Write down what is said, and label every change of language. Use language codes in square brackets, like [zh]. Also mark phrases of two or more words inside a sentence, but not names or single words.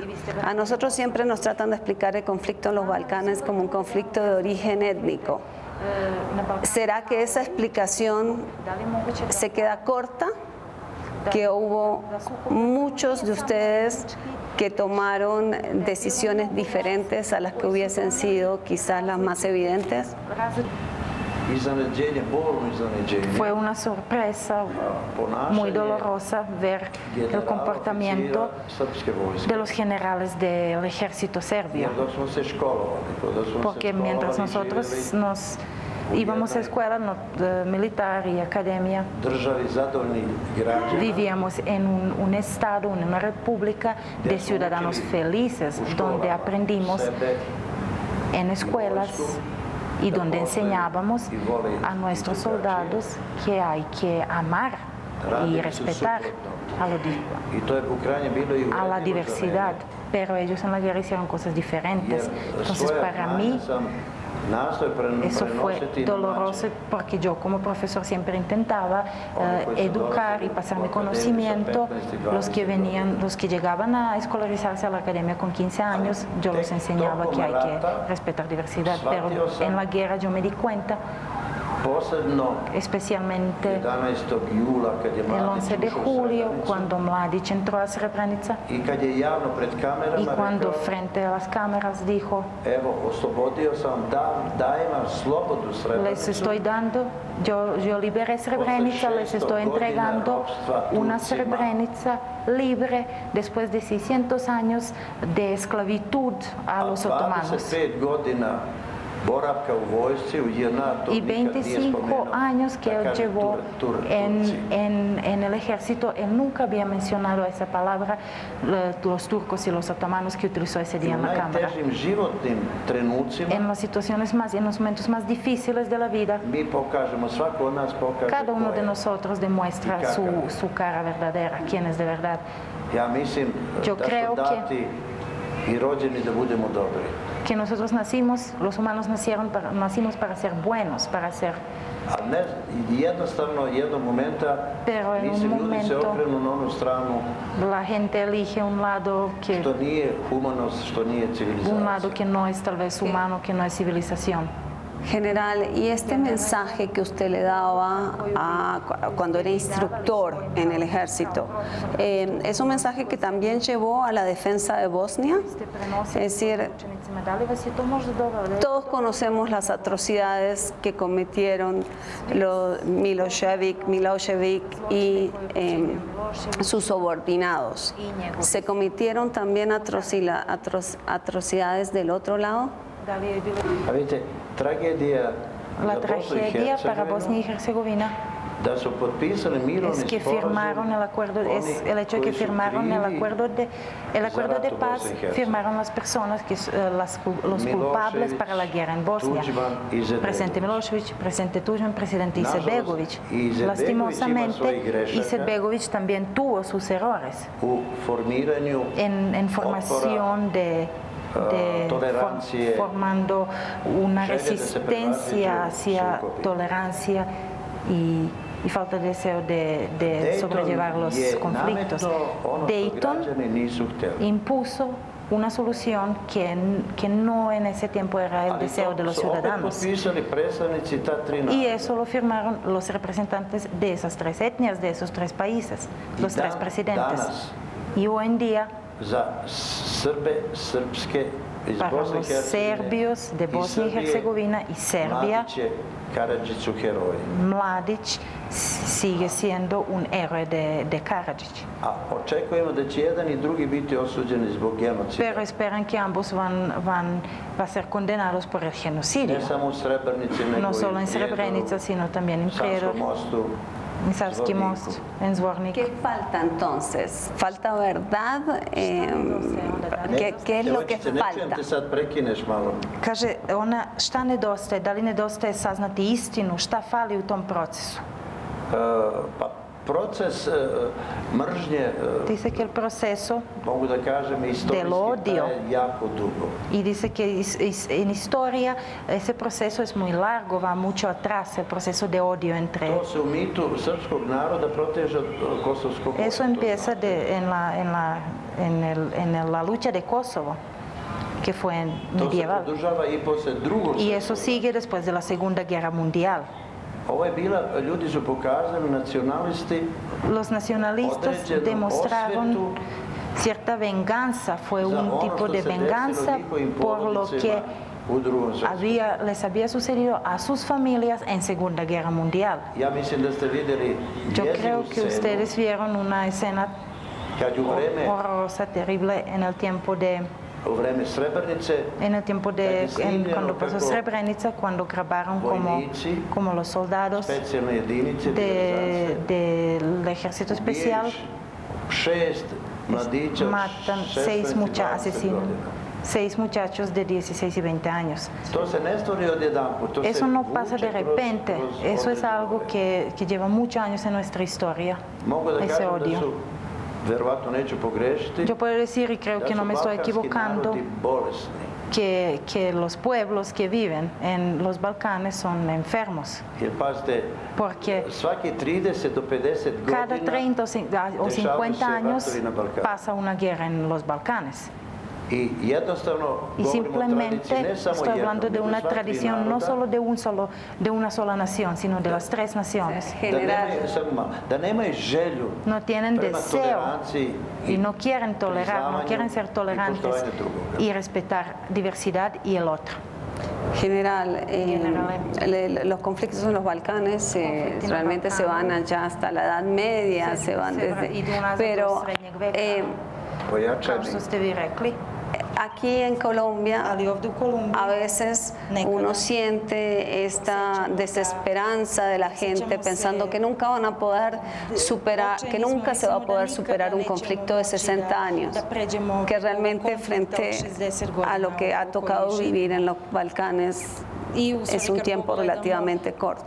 [es] A nosotros siempre nos tratan de explicar el conflicto en los Balcanes como un conflicto de origen étnico. ¿Será que esa explicación se queda corta? Que hubo muchos de ustedes que tomaron decisiones diferentes a las que hubiesen sido quizás las más evidentes. [sr] iznenađenje, bolno iznenađenje. [es] Fue una sorpresa muy dolorosa ver el comportamiento de los generales del ejército serbio. [sr] Jer dok smo se školovali, dok smo [es] Porque [sr] se [es] mientras [sr] školovali, [es] nosotros [sr] živjeli [es] íbamos a escuela militar y academia, [sr] državi zadovoljni građana, [es] vivíamos en un estado, en una república de ciudadanos felices, donde aprendimos en escuelas y donde enseñábamos a nuestros soldados que hay que amar y respetar [sr] I to je u krajnjem bilo i [es] a la [sr] uvredljivo za [es] diversidad, [sr] mene. [es] pero ellos en la guerra hicieron cosas diferentes. [sr] Jer [es] Entonces [sr] svoje [es] para [sr] znanje [es] mí [sr] sam nastojao [es] eso fue [sr] prenositi na [es] doloroso [sr] način [es] porque yo como profesor siempre intentaba [sr] Oni koji su [es] educar y [sr] dolazili [es] pasarme [sr] u akademiju sa [es] conocimiento. [sr] 15 i [es] Los que [sr] 20 [es] venían, los que llegaban a escolarizarse a la academia con 15 años, yo los enseñaba que hay que respetar diversidad, pero en la guerra yo me di cuenta, [sr] posebno [es] especialmente [sr] 11. jula kad je [es] el [sr] Mladić [es] 11 de [sr] ušao u [es] julio, [sr] Srebrenicu [es] cuando Mladić entró a Srebrenica [sr] i kad je javno pred [es] y [sr] kamerama [es] cuando [sr] rekao, [es] frente a las cámaras dijo, [sr] evo, oslobodio sam, dajem vam slobodu [es] les [sr] Srebrenicu. [es] estoy dando, yo liberé Srebrenica, les estoy entregando una Srebrenica libre después de 600 años de esclavitud a los otomanos. [sr] 25 godina boravka u vojsci u JNA to [es] y [sr] nikad nije [es] 25 [sr] spomenuo. [es] años que [sr] Da [es] él [sr] kaže [es] llevó [sr] Turci. [es] en el ejército, él nunca había mencionado esa palabra, los turcos y los otomanos que utilizó ese [sr] I [es] día [sr] u [es] en la cámara. [sr] najtežim životnim trenucima [es] En las situaciones más, en los momentos más difíciles de la vida, [sr] mi pokažemo, svako od nas pokaže [es] cada uno [sr] ko [es] de [sr] je. [es] nosotros demuestra Y caca. su cara verdadera, quién es de verdad. [sr] Ja mislim [es] Yo [sr] da su [es] creo que- [sr] dati i rođeni da budemo dobri. [es] Que nosotros nacimos, los humanos nacimos para ser buenos, para ser... [sr] A ne, jednostavno jednog momenta [es] Pero en un [sr] ljudi se [es] momento- [sr] okrenu na onu stranu [es] La gente elige un lado [sr] što nije humanost, što nije [es] un [sr] civilizacija. [es] lado que no es tal vez humano, que no es civilización. General, y este mensaje que usted le daba cuando era instructor en el ejército, ¿es un mensaje que también llevó a la defensa de Bosnia? Es decir, todos conocemos las atrocidades que cometieron los Milošević y sus subordinados. ¿Se cometieron también atrocidades del otro lado? [sr] A vidite, tragedija [es] La [sr] za Bosnu i [es] tragedia para Bosnia y [sr] Hercegovinu [es] Herzegovina [sr] da su potpisali mirovni [es] es que [sr] sporazum [es] firmaron el acuerdo, es [sr] oni [es] el hecho de que [sr] koji su [es] firmaron el [sr] krivi [es] acuerdo de [sr] rat u [es] paz, [sr] Bosni i Hercegovini. [es] firmaron las personas que los culpables para la guerra en Bosnia. [sr] Tudjman i Izetbegović. [es] Presidente Milošević, presidente Tudjman, presidente [sr] Nažalost, [es] Izetbegović. [sr] Izetbegović ima [es] Lastimosamente, [sr] svojih grešaka. [es] Izetbegović también tuvo sus errores [sr] u formiranju [es] en formación de [sr] tolerancije, [es] formando una [sr] želje da se [es] resistencia [sr] prevaziđu [es] hacia [sr] sukobi. [es] tolerancia y falta de deseo de sobrellevar los [sr] je [es] conflictos. [sr] nametnuo ono što [es] Dayton [sr] građani nisu htjeli. [es] impuso una solución que no en ese tiempo era el [sr] Ali [es] deseo de los [sr] to su opet [es] ciudadanos. [sr] potpisali predstavnici ta tri [es] Y [sr] naroda. [es] eso lo firmaron los representantes de esas tres etnias, de esos tres países, los tres presidentes. [sr] danas [es] Y hoy en día, [sr] za Srbe, srpske iz [es] para [sr] Bosne i [es] los [sr] Hercegovine [es] serbios de [sr] i [es] Bosnia y [sr] Srbije, [es] Herzegovina y Serbia, [sr] Mladić je Karadžić su heroji. [es] Mladić sigue siendo un héroe de Karadžić. [sr] A očekujemo da će jedan i drugi biti osuđeni zbog genocida. [es] Pero esperan que ambos va a ser condenados por el genocidio. [sr] Ne samo u Srebrenici, nego [es] No solo [sr] i [es] en Srebrenica, sino también en [sr] Savskom [es] Prijedor, [sr] mostu, [es] en Savski [sr] Zvorniku. [es] most, en Zvornik. ¿Qué falta entonces? ¿Falta verdad? ¿Qué es lo que [sr] Devojčice, ne čujem [es] falta? [sr] te sad, prekineš malo. Kaže, ona šta nedostaje? Da li nedostaje saznati istinu? Šta fali u tom procesu? Pa proces mržnje, [es] Dice que el proceso [sr] mogu da kažem, [es] Del [sr] istorijski [es] odio. [sr] traje jako dugo. [es] y dice que en historia ese proceso es muy largo, va mucho atrás, el proceso de odio entre... [sr] To se u mitu srpskog naroda proteže od Kosovskog [es] Eso [sr] mora, to [es] empieza [sr] znate. [es] en la lucha de Kosovo, que fue [sr] To se [es] medieval. [sr] produžava i posle drugog [es] Y eso [sr] svjetskog. [es] sigue después de la Segunda Guerra Mundial. [sr] Ovo je bila, ljudi su pokazali, nacionalisti, [es] Los nacionalistas [sr] određenu [es] demostraron [sr] osvetu [es] cierta venganza, fue [sr] za [es] un [sr] ono [es] tipo [sr] što [es] de [sr] se [es] venganza [sr] desilo njihovim [es] por lo que [sr] porodicama u drugom svjetskom. [es] les había sucedido a sus familias en Segunda Guerra Mundial. [sr] Ja mislim da ste vidjeli [es] Yo creo [sr] jezivu [es] que [sr] scenu [es] ustedes vieron una escena [sr] kad u vreme, [es] horrorosa, terrible en el tiempo de [sr] Srebrenice [es] cuando pasó Srebrenica, cuando grabaron como los soldados [sr] specijalne jedinice [es] del ejército especial [sr] šest mladića od [es] matan [sr] 16 i 20 godina. [es] 6 muchachos de 16 y 20 años. [sr] To se ne stvori odjedanput, to [es] Eso [sr] se [es] no [sr] vuče [es] pasa de repente, eso es algo que lleva muchos años en nuestra historia, [sr] Mogu da [es] ese [sr] kažem da [es] odio. [sr] su, verovatno neću pogrešiti, [es] Yo puedo decir, y creo que no me estoy equivocando, [sr] bolesni. [es] que los pueblos que viven en los Balcanes son enfermos, [sr] Jer pazite, [es] porque [sr] svaki 30 do 50 [es] cada [sr] godina [es] 30 o 50 años [sr] ratovi na Balkanu. [es] pasa una guerra en los Balcanes. [sr] I jednostavno [es] Y [sr] govorimo o tradiciji [es] simplemente [sr] ne samo [es] estoy hablando [sr] jednom, [es] de [sr] nego [es] una [sr] sva tri [es] tradición no [sr] naroda, [es] solo de una sola nación, sino de las tres naciones. [sr] da nemaju želju [es] No tienen [sr] prema [es] deseo [sr] toleranciji [es] y no quieren tolerar, no [sr] priznavanju [es] quieren ser [sr] i [es] tolerantes [sr] poštovanju drugoga. [es] y respetar diversidad y el otro. General, General. los conflictos en los Balcanes realmente se van allá hasta la Edad Media, se van desde... Pero [sr] Pojačani. Kao što ste vi rekli, [es] Aquí en Colombia, a veces uno siente esta desesperanza de la gente pensando que nunca van a poder superar, que nunca se va a poder superar un conflicto de 60 años, que realmente frente a lo que ha tocado vivir en los Balcanes es un tiempo relativamente corto.